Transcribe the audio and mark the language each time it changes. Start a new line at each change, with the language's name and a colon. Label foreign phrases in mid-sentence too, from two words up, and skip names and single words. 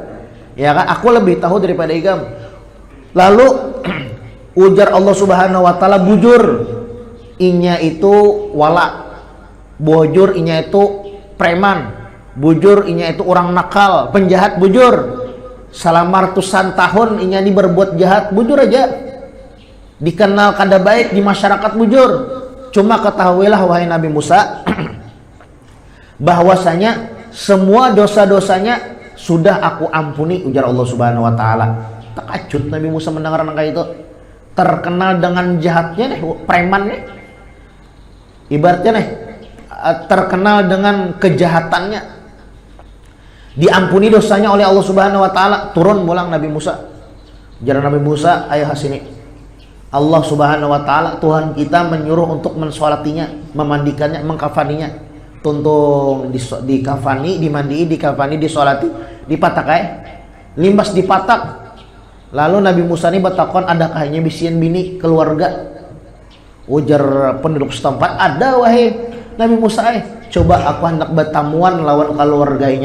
Banjar: Ya kan, aku lebih tahu daripada ikam." Lalu ujar Allah
Arabic: Subhanahu wa taala,
Banjar: bujur inya itu wala, bujur inya itu preman, bujur inya itu orang nakal, penjahat, bujur. Selama ratusan tahun inya ini berbuat jahat, bujur aja. Dikenal kada baik di masyarakat, bujur.
Indonesian: Cuma ketahuilah wahai Nabi Musa bahwasanya semua dosa-dosanya sudah aku ampuni, ujar Allah
Arabic: Subhanahu wa taala.
Indonesian: Takjub Nabi Musa mendengar angka itu. Terkenal dengan jahatnya preman ibaratnya terkenal dengan kejahatannya. diampuni dosanya oleh Allah
Arabic: Subhanahu wa taala.
Banjar: Turun mulang Nabi Musa. Jalan Nabi Musa, ayah sini.
Indonesian: Allah
Arabic: Subhanahu wa taala,
Indonesian: Tuhan kita menyuruh untuk mensolatinya, memandikannya, mengkafaninya.
Banjar: Tuntung dikafani, dimandi, dikafani, disolati, dipatak limbas dipatak. Lalu Nabi Musa ini batakon, adakah hanya bisian bini keluarga? Ujar penduduk setempat, ada wahai Nabi Musa, coba aku hendak bertamuan lawan keluarganya.